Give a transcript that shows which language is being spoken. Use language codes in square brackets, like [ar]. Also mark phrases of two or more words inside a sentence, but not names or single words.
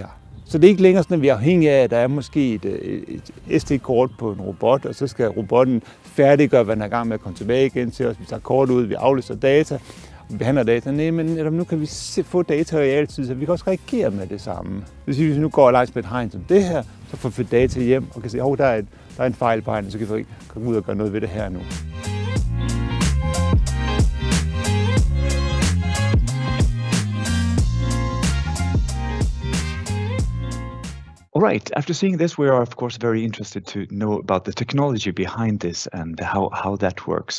[da] Så det er ikke længere sådan, at vi er afhængige af, at der er måske et SD-kort på en robot, og så skal robotten færdiggøre, hvad den er i gang med at komme tilbage igen til os. Vi tager kort ud, vi aflæser data, vi behandler data. Nej, men nu kan vi få data i realtid, så vi kan også reagere med det samme. Det vil sige, hvis vi nu går langs med et hegn som det her, så får vi data hjem og kan se, at der er en fejl på hegnet, så kan vi komme ud og gøre noget ved det her nu. [en] All right, after seeing this, we are of course very interested to know about the technology behind this and how that works.